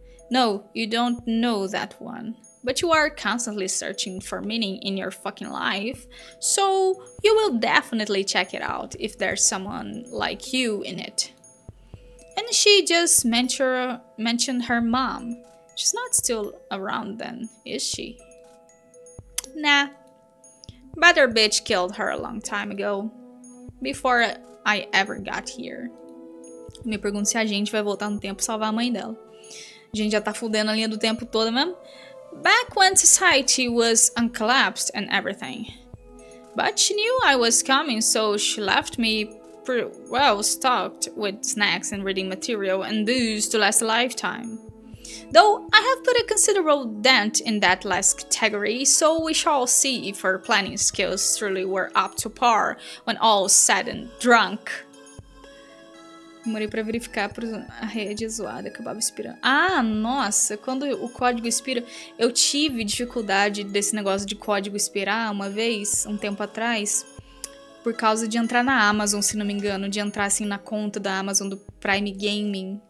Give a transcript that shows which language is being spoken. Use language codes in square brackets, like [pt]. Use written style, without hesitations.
[en] No, you don't know that one. But you are constantly searching for meaning in your fucking life, so you will definitely check it out if there's someone like you in it. And she just mentioned her mom. She's not still around then, is she? Nah. Better bitch killed her a long time ago. Before I ever got here. [pt] Me pergunto se a gente vai voltar no tempo e salvar a mãe dela. A gente já tá fudendo a linha do tempo toda mesmo. [en] Back when society was uncollapsed and everything. But she knew I was coming, so she left me pretty well stocked with snacks and reading material and booze to last a lifetime. Though I have put a considerable dent in that last category, so we shall see if her planning skills truly were up to par when all said and drunk. [pt] Demorei pra verificar a rede zoada, acabava expirando. Ah, nossa, quando o código expira... Eu tive dificuldade desse negócio de código expirar uma vez, um tempo atrás, por causa de entrar na Amazon, se não me engano, de entrar assim na conta da Amazon do Prime Gaming.